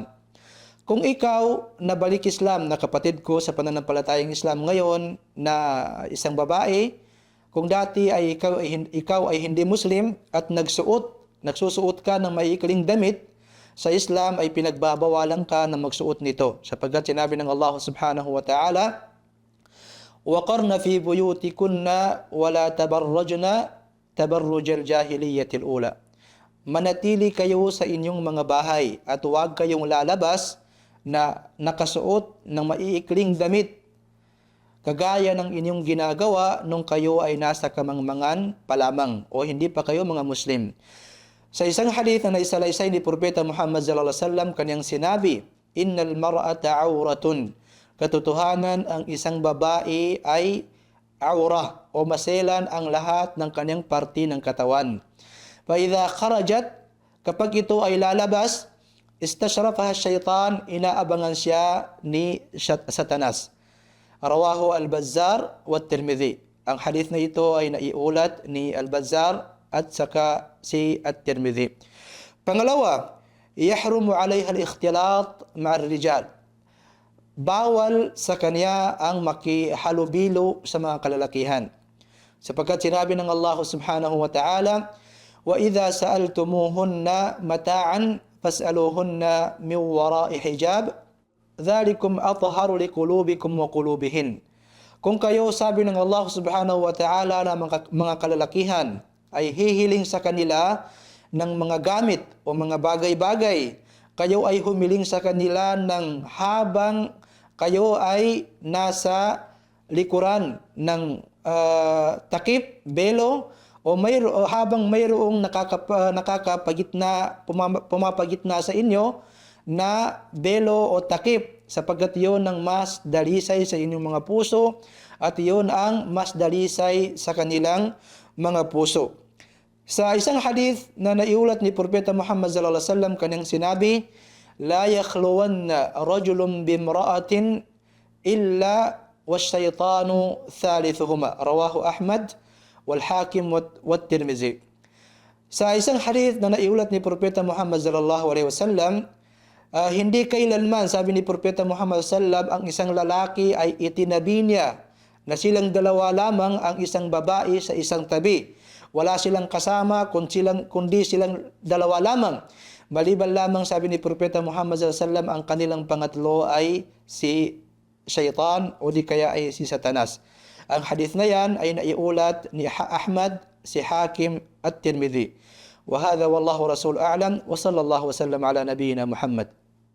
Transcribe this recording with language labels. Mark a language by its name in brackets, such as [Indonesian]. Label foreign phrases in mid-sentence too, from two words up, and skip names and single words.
[Filipino] Kung ikaw na balik Islam na kapatid ko sa pananampalatayang Islam ngayon na isang babae, kung dati ay ikaw ay hindi Muslim at nagsusuot ka ng maikling damit, sa Islam ay pinagbabawalan ka na magsuot nito. Sapagkat sinabi ng Allah [Arabic] سبحانه وتعالى, وَقَرْنَ فِي بُيُوتِكُنَّ وَلَا تَبَرَّجْنَ تَبَرُّجَ الْجَاهِلِيَّةِ الْأُولَى. [Filipino] Manatili kayo sa inyong mga bahay at huwag kayong lalabas na nakasuot ng maiikling damit, kagaya ng inyong ginagawa nung kayo ay nasa kamangmangan pa lamang o hindi pa kayo mga Muslim. Sa isang hadith na naisalaysay ni Propeta Muhammad [Arabic] صلى الله عليه وسلم, [Filipino] kanyang sinabi, [Arabic] "إن المرأة عورة." [Filipino] Katotohanan, ang isang babae ay aura o maselan ang lahat ng kanyang parte ng katawan. [Arabic] فإذا خرجت, [Filipino] kapag ito ay lalabas, [Arabic] استشرفها الشيطان, [Filipino] inaabangan siya ni Satanas. [Arabic] رواه البزار والترمذي. [Filipino] Ang hadith na ito ay naiulat ni al-Bazzar at saka si at-Tirmidhi. Pangalawa, [Arabic] يحرم عليها الاختلاط مع الرجال. [Filipino] Bawal sa kanya ang makihalubilo sa mga kalalakihan. Sapagkat sinabi ng Allah [Arabic] سبحانه وتعالى وإذا سألتموهن متاعا فاسألوهن من وراء حجاب. ذلكم أطهر لقلوبكم وقلوبهن." [Filipino] Kung kayo, sabi ng Allah [Arabic] سبحانه وتعالى, [Filipino] na mga kalalakihan ay hihiling sa kanila ng mga gamit o mga bagay-bagay, kayo ay humiling sa kanila ng habang kayo ay nasa likuran ng takip, belo, o habang mayroong pumapagitna sa inyo na belo o takip, sapagkat iyon ang mas dalisay sa inyong mga puso at iyon ang mas dalisay sa kanilang mga puso. Sa isang hadith na naiulat ni Propeta Muhammad [Arabic] صلى الله عليه وسلم, [Filipino] kanyang sinabi, [Arabic] "لا يخلون رجل بامرأة إلا والشيطان ثالثهما." رواه أحمد والحاكم والترمذي. [Filipino] Sa isang hadith na naiulat ni Propeta Muhammad [Arabic] صلى الله عليه وسلم, [Filipino] hindi kailanman, sabi ni Propeta Muhammad sallallahu, ang isang lalaki ay itinabi niya na silang dalawa lamang ang isang babae sa isang tabi. Wala silang kasama kundi silang dalawa lamang. Maliban lamang, sabi ni Propeta Muhammad sallallahu, ang kanilang pangatlo ay si Shaitan o di kaya ay si Satanas. Ang hadith na yan ay naiulat ni Ahmad, si Hakim at Tirmidhi. [Arabic] وهذا والله رسول أعلم وصلى الله وسلم على نبينا محمد.